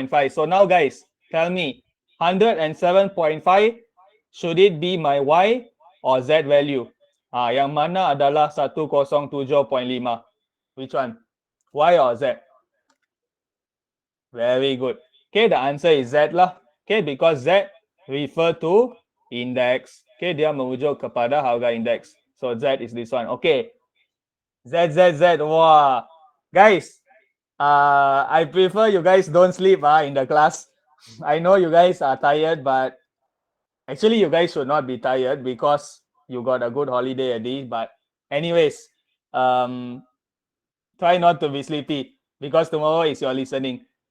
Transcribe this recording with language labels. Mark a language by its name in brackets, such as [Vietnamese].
[English] So now guys, tell me, 107.5, should it be my Y or Z value? [Malay] Yang mana adalah 107.5? [English] Which one? Y or Z? Very good. Okay, the answer is Z lah. Okay, because Z refer to index. [Malay] Okay, dia merujuk kepada harga index. [English] So Z is this one. Okay. Z. Wow. Guys, I prefer you guys don't sleep in the class. I know you guys are tired, but actually you guys should not be tired because you got a good holiday already. But anyways, try not to be sleepy because tomorrow is your listening.